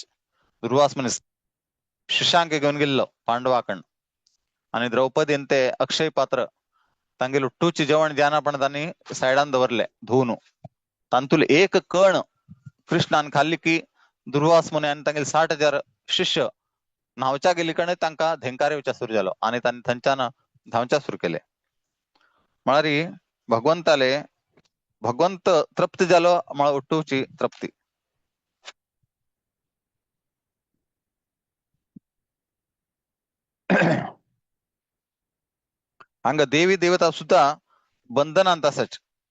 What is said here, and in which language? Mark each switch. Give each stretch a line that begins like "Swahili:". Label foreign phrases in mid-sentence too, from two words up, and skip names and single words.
Konkani: दुर्वास मुनी शशांक घेऊन गेल्लो पांडवाकडं आणि द्रौपदीन ते अक्षय पात्र तांगेल उट्टूची जेवण ज्याना पण त्यांनी सायडान दवरले धुवून. तांतूल एक कण कृष्णान खाल्ली की दुर्वास मुनी आणि तांगेल 60,000 शिष्य न्हावच्या गेली कणे तांका धेंकार येवच्या सुरू झालो आणि त्यांनी थंच्यानं धावच्या सुरू केले. म्हळ्यारी भगवंताले भगवंत तृप्ती झालो म्हळ्यार उट्टूची तृप्ती. हंग देवी देवता सुद्धा बंधनांत असाच.